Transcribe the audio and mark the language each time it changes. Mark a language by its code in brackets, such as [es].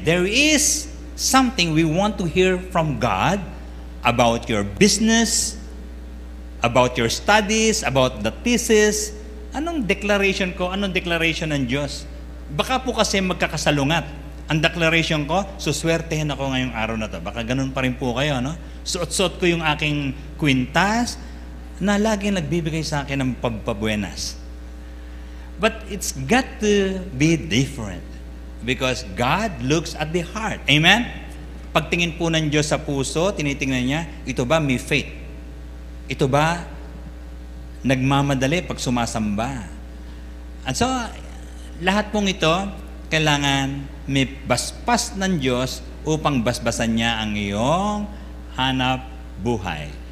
[en] There is something we want to hear from God about your business, about your studies, about the thesis. [tl] Anong declaration ko? Anong declaration ng Diyos? Baka po kasi magkakasalungat. Ang declaration ko, suswertehin ako ngayong araw na to. Baka ganun pa rin po kayo, no? Suot-suot ko yung aking kwintas na laging nagbibigay sa akin ng pagpabuenas. [en] But it's got to be different because God looks at the heart. Amen? [tl] Pagtingin po ng Diyos sa puso, tinitingnan niya, ito ba may faith? Ito ba nagmamadali pag sumasamba? At so, lahat pong ito, kailangan may baspas ng Diyos upang basbasan niya ang iyong hanap buhay.